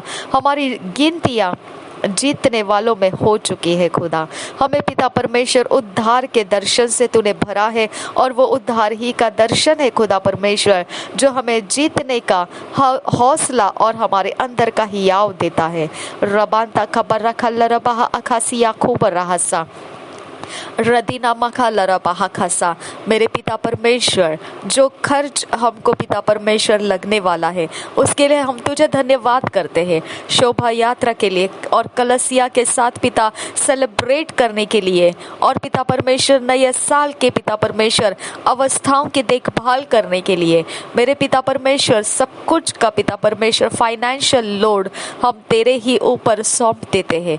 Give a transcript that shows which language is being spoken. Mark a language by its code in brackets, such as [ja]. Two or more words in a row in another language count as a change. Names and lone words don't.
[hi] हमारी गिनतियाँ जीतने वालों में हो चुकी है खुदा। हमें पिता परमेश्वर उद्धार के दर्शन से तूने भरा है, और वो उद्धार ही का दर्शन है खुदा परमेश्वर, जो हमें जीतने का हौसला और हमारे अंदर का हियाव देता है। रबांता खबर रखा लरबा अखासिया खूब रहसा रदीना मखा लरबा खासा। मेरे पिता परमेश्वर, जो खर्च हमको पिता परमेश्वर लगने वाला है, उसके लिए हम तुझे धन्यवाद करते हैं। शोभा यात्रा के लिए और कलसिया के साथ पिता सेलिब्रेट करने के लिए, और पिता परमेश्वर नए साल के पिता परमेश्वर अवस्थाओं की देखभाल करने के लिए, मेरे पिता परमेश्वर सब कुछ का पिता परमेश्वर [en] financial load [hi] हम तेरे ही ऊपर सौंप देते हैं।